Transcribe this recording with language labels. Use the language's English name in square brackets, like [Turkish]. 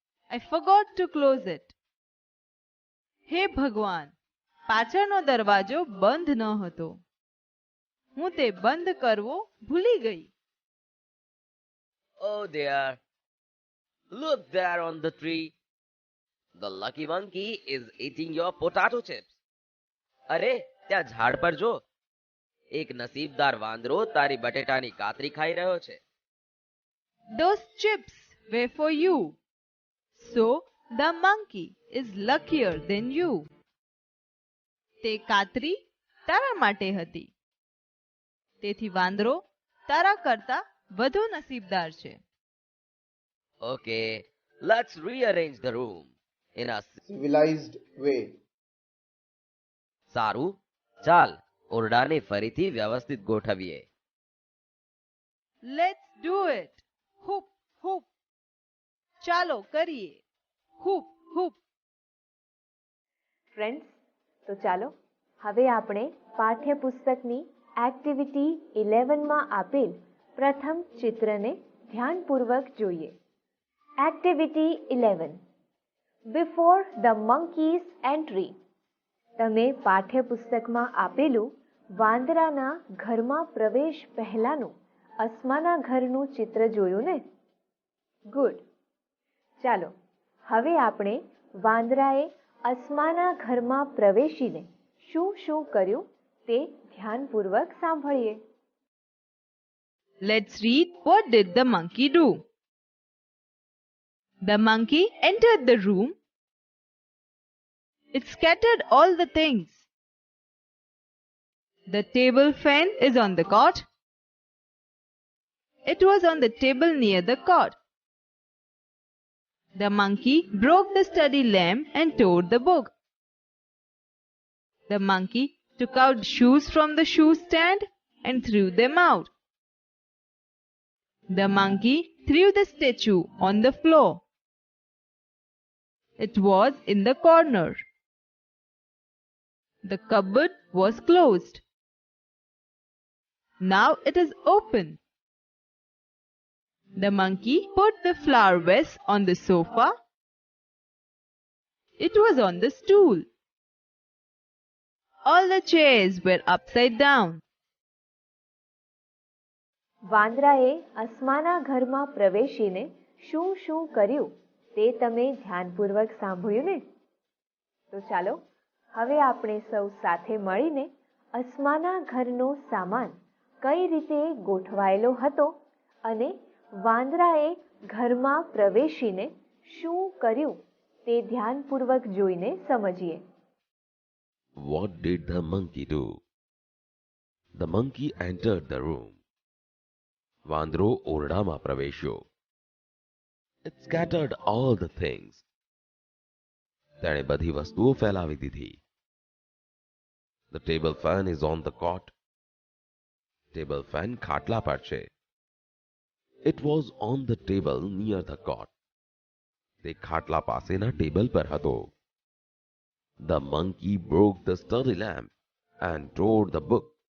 [English] I forgot to close it. [Gujarati] હે ભગવાન, પાછળનો દરવાજો બંધ ન હતો. હું તે બંધ કરવો ભૂલી ગઈ. [English] Oh dear. Look there on the tree. The lucky monkey is eating your potato chips. [Gujarati] અરે, ત્યાં ઝાડ પર જો. એક નસીબદાર વાંદરો તારી બટેટાની કાતરી ખાઈ રહ્યો છે. [English] Those chips were for you. So the monkey is luckier than you. [Gujarati] તે કાતરી તારા માટે હતી. તેથી વાંદરો તારા કરતા વધુ નસીબદાર છે. [English] Okay, let's rearrange the room in a civilized way. [Gujarati] સારું, ચાલ ઓરડાને ફરીથી વ્યવસ્થિત ગોઠવીએ. [English] Let's do it. Hoop, hoop. [Gujarati] ચાલો કરીએ. [English] Hoop, hoop. [Gujarati] ફ્રેન્ડ્સ, તો ચાલો હવે આપણે પાઠ્યપુસ્તકની એક્ટિવિટી 11માં આપેલ પ્રથમ ચિત્રને ધ્યાનપૂર્વક જોઈએ. [English] Activity 11. Before the monkey's entry. [Gujarati] તમે પાઠ્યપુસ્તકમાં આપેલું વાંદરાના ઘરમાં પ્રવેશ પહેલાનું અસ્માના ઘરનું ચિત્ર જોયું ને? ગુડ. ચાલો હવે આપણે વાંદરાએ અસ્માના ઘરમાં પ્રવેશીને શું શું કર્યું તે ધ્યાનપૂર્વક સાંભળીએ. [English] Let's read what did the monkey do. The monkey entered the room. It scattered all the things. The table fan is on the cot. It was on the table near the cot. The monkey broke the study lamp and tore the book. The monkey took out shoes from the shoe stand and threw them out. The monkey threw the statue on the floor. It was in the corner. The cupboard was closed. Now it is open. The monkey put the flower vase on the sofa. It was on the stool. All the chairs were upside down. [Gujarati] વાંદરાએ અસ્માના ઘરમાં પ્રવેશીને શું શું કર્યું તે તમે ધ્યાનપૂર્વક સાંભળ્યું ને? તો ચાલો હવે આપણે સૌ સાથે મળીને અસ્માના ઘરનો સામાન કઈ રીતે ગોઠવાયેલો હતો અને વાંદરાએ ઘરમાં પ્રવેશીને શું કર્યું તે ધ્યાનપૂર્વક જોઈને સમજીએ. [English] What did the monkey do? The monkey entered the room. [Gujarati] વાંદરો ઓરડામાં પ્રવેશ્યો. [English] It scattered all the things. [Gujarati] તેણે બધી વસ્તુઓ ફેલાવી દીધી. [English] The table fan is on the cot. [Gujarati] Table fan ખાટલા પર છે. [English] It was on the table near the cot. [Gujarati] તે ખાટલા પાસેના ટેબલ પર હતો. [English] The monkey broke the study lamp and tore the book.